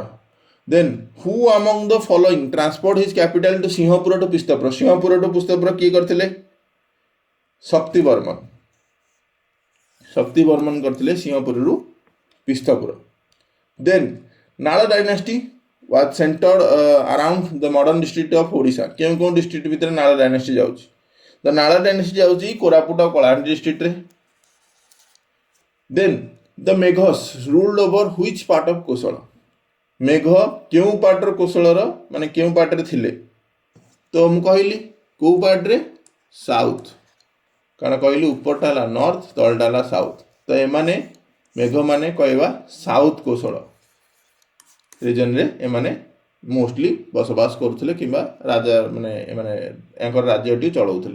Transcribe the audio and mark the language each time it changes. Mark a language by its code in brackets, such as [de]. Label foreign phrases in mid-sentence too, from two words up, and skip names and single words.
[en] Then who among the following transport his capital to Singhapur to Pustapur [or] କିଏ କରିଥିଲେ ଶକ୍ତି ବର୍ମନ କରିଥିଲେ ସିଂହପୁରରୁ ପିସ୍ତପୁର। [en] Then Nala dynasty was centered around the modern district of Odisha [or] କେଉଁ ଡିଷ୍ଟ୍ରିକ୍ଟ ଭିତରେ ନାଳ ଡାଇନାଷ୍ଟି ଯାଉଛି ତ ନାଳ ଡାଇନାଷ୍ଟି ଯାଉଛି କୋରାପୁଟ ଆଉ କଳାହାଣ୍ଡି ଡିଷ୍ଟ୍ରିକ୍ଟରେ। [en] Then the Meghas ruled over which part of Kosala [or] ମେଘ କେଉଁ ପାର୍ଟର କୋଶଳର ମାନେ କେଉଁ ପାର୍ଟରେ ଥିଲେ ତ ମୁଁ କହିଲି କେଉଁ ପାର୍ଟରେ ସାଉଥ କାରଣ କହିଲି ଉପରଟା ହେଲା ନର୍ଥ ତଳଟା ହେଲା ସାଉଥ ତ ଏମାନେ ମେଘମାନେ କହିବା ସାଉଥ କୋଶଳ ରିଜନରେ ଏମାନେ ମୋଷ୍ଟଲି ବସବାସ କରୁଥିଲେ କିମ୍ବା ରାଜା ମାନେ ଏମାନେ ୟାଙ୍କର ରାଜ୍ୟଟି ଚଳାଉଥିଲେ।